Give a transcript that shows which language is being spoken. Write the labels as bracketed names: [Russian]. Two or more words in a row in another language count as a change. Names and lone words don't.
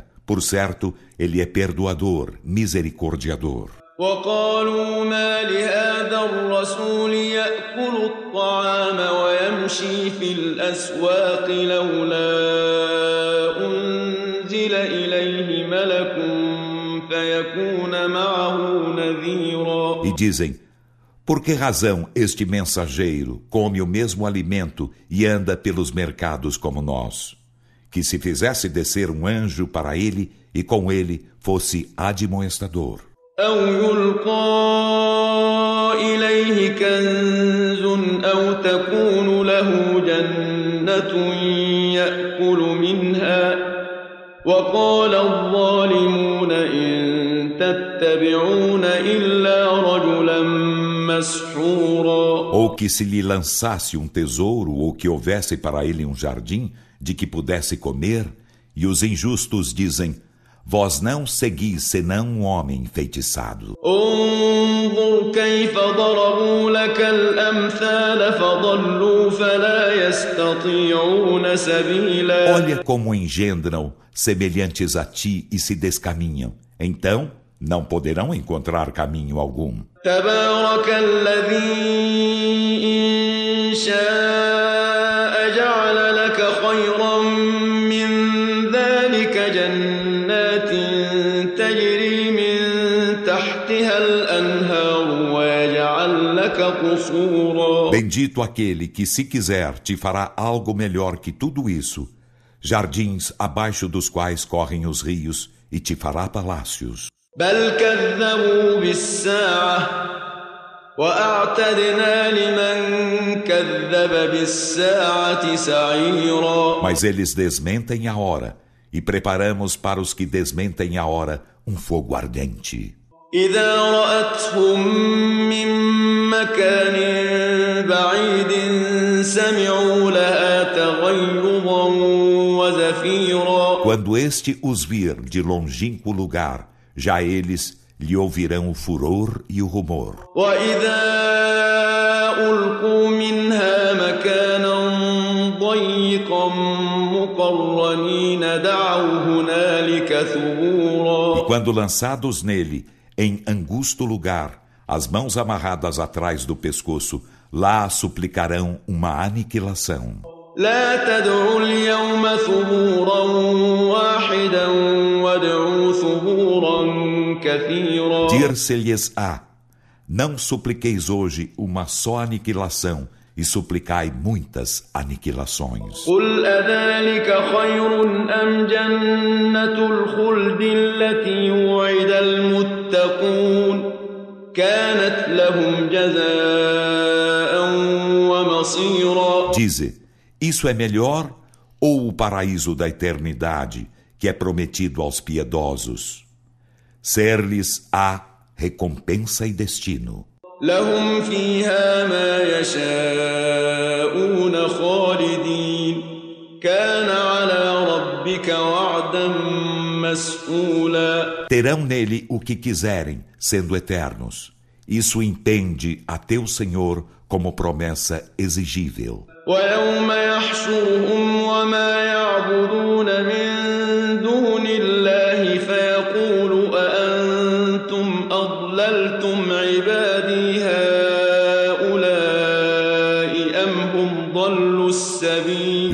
[Portuguese] Por certo, ele é perdoador, misericordiador. [Arabic] وقالوا ما لهذا الرسول يأكل الطعام ويمشي في الأسواق لولا أنزل إليه ملك فيكون معه نذيرا. [Portuguese] E dizem: por que razão este mensageiro come o mesmo alimento e anda pelos mercados como nós? Que se fizesse descer um anjo para ele e com ele fosse admoestador. [Arabic] أو يلقى إليه كنز أو تكون له جنة يأكل منها وقال الظالمون إن تتبعون إلا رجلا مسحورا. [Portuguese] Ou que se lhe lançasse um tesouro ou que houvesse para ele um jardim de que pudesse comer, e os injustos dizem: vós não seguis senão um homem enfeitiçado. [Arabic] انظر كيف ضربوا لك الأمثال فضلوا فلا يستطيعون سبيلا. [Portuguese] Olha como engendram semelhantes a ti e se descaminham. Então, não poderão encontrar caminho algum. [Arabic] تبارك الذي إن شاء جعل لك خيرا من ذلك جنات تجري من تحتها الأنهار ويجعل لك قصورا. [Portuguese] Bendito aquele que, se quiser, te fará algo melhor que tudo isso, jardins abaixo dos quais correm os rios, e te fará palácios. [Arabic] بل كذبوا بالساعة وأعتدنا لمن كذب بالساعة سعيرا. [Portuguese] Mas eles desmentem a hora, e preparamos para os que desmentem a hora fogo ardente. [Arabic] إذا رأتهم من مكان بعيد سمعوا لها تغيظا وزفيرا. [Portuguese] Quando este os vir de longínquo lugar, já eles lhe ouvirão o furor e o rumor. [Arabic] وإذا ألقوا منها مكانا ضيقا مقرنين دعوا هنالك ثبورا. [Portuguese] E quando lançados nele, em angusto lugar, as mãos amarradas atrás do pescoço, lá suplicarão uma aniquilação. [Arabic] لا تدعوا اليوم ثبورا واحدا وادعوا ثبورا كثيرا. [Portuguese] Dir-se-lhes-á: não supliqueis hoje uma só aniquilação, e suplicai muitas aniquilações. [Arabic] قل أذلك خير أم جنة الخلد التي وعد المتقون كانت لهم جزاء ومصيرا. [Portuguese] Dize: isso é melhor ou o paraíso da eternidade que é prometido aos piedosos? Ser-lhes a recompensa e destino. [Arabic] لهم فيها ما يشاءون خالدين كان على ربك وعدا مسئولا. [Portuguese] Terão nele o que quiserem, sendo eternos. Isso entende a teu Senhor como promessa exigível. [Arabic] ويوم يحشرهم وما يعبدون من دون الله فيقول أأنتم أضللتم عبادي هؤلاء أم هم ضلوا السبيل.